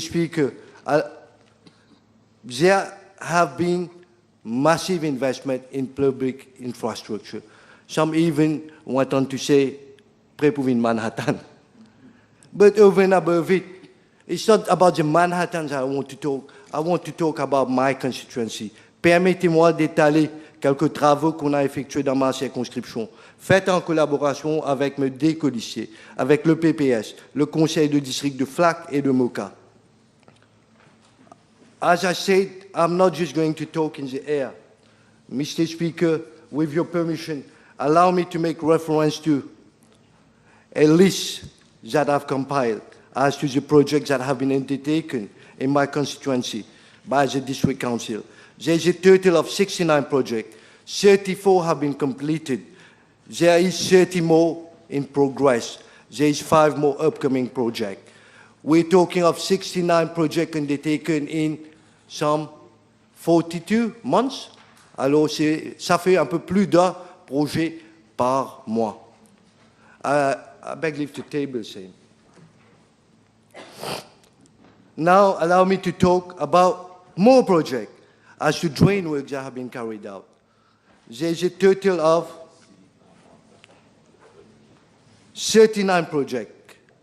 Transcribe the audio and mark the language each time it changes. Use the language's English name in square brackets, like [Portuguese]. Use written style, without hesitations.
[English] Speaker, there have been massive investment in public infrastructure. Some even went on to say, pre-Puvin Manhattan. But over and above it, it's not about the Manhattan that I want to talk. I want to talk about my constituency. [French] Permettez-moi d'étaler quelques travaux qu'on a effectués dans ma circonscription, faits en collaboration avec mes décoliciers, avec le PPS, le conseil de district de Flac et de Moka. [English] As I said, I'm not just going to talk in the air. Mr. Speaker, with your permission, allow me to make reference to a list that I've compiled as to the projects that have been undertaken in my constituency by the district council. There's a total of 69 projects. 34 have been completed. There is 30 more in progress. There is 5 more upcoming projects. We're talking of 69 projects undertaken in some 42 months. [French] Alors, ça fait un peu plus d'un projet par mois. [English] I beg leave to table same. Now, allow me to talk about more projects as to drain works that have been carried out. There's a total of 39 projects.